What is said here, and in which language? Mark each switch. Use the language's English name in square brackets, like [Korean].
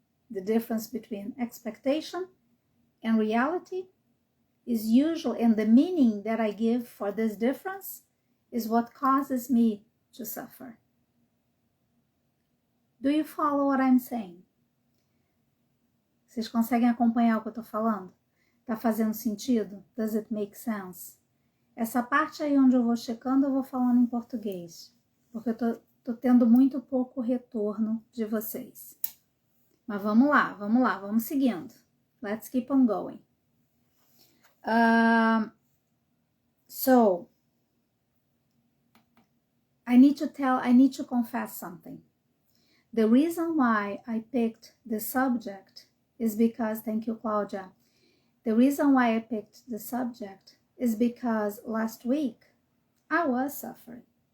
[English] The difference between expectation and reality is usually, and the meaning that I give for this difference is what causes me to suffer. Do you follow what I'm saying? [Portuguese] Vocês conseguem acompanhar o que eu tô falando? Tá fazendo sentido? [English] Does it make sense? [Portuguese] Essa parte aí onde eu vou checando, eu vou falando em português. Porque tô tendo muito pouco retorno de vocês. Mas vamos lá, vamos seguindo. [English] Let's keep on going. So, I need to confess something. The reason why I picked the subject is because, thank you, Claudia. The reason why I picked the subject is because last week I was suffering.